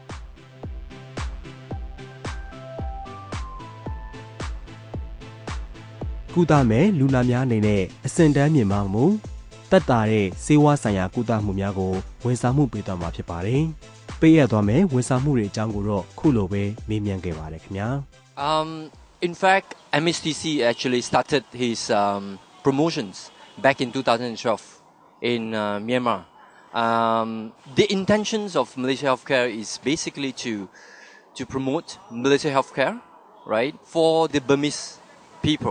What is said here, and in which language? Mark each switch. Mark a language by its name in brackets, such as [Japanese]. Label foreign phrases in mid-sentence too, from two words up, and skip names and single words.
[Burmese] ကုသမဲ့လူနာများအနေနဲ့အဆင့်တန်းမြင့်မားမှုတက်တာတဲ့ဆေးဝါးဆိုင်ရာကုသမှုများကိုဝန်ဆောင်မှုပေးသွားမှာဖြစ်ပါတယ်။ပေးရသွားမယ်ဝန်ဆောင်မှုတွေအကြောင်းကိုတော့ခုလိုပဲမေးမြန်းခဲ့ပါတယ်ခင်ဗျာ။ [English] In fact, MSTC actually started his promotions back in 2012 in Myanmar. The intentions of Malaysia Healthcare is basically to promote Malaysia Healthcare, right, for the Burmese people.